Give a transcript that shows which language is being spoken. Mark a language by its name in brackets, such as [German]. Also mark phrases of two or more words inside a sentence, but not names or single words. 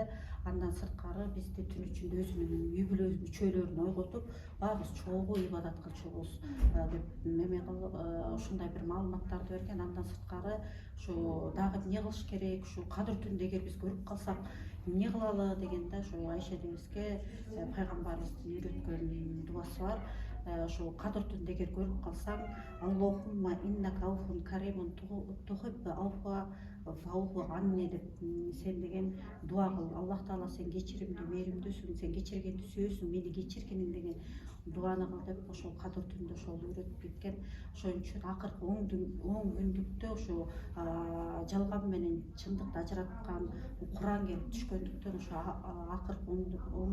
[Kyrgyz] Андан сырткары бизди түн ичинде өзүнүн үй бүлө мүчөлөрүн ойготуп, баарыбыз чогуу ибадат кылчубуз деп эме кылып, ушундай бир маалыматтарды берген. Андан сырткары ушу дагы эмне кылыш керек, ушу кадыр түндө эгер биз көрүп калсак эмне кылалы дегенде, ошо Айша энебизге пайгамбарыбыздын үйрөткөн дубасы бар. Ошо кадыр түндө эгер көрүп калсаң, [Arabic] اللهم إنك عفو كريم تحب العفو فاعف عني [Kyrgyz] деп, сен деген дуа кыл. Аллах Таала сен кечиримдүү, мээримдүүсүң, сен кечиргенди сүйөсүң, мени кечиргиниң деген дуаны кыл деп ошол кадыр түндө ошол үйрөтүп кеткен. Ошон үчүн акыркы 10 күндүктө ошо жалган менен чындыкты ажыраткан Куран келип түшкөндүктөн, ошо акыркы 10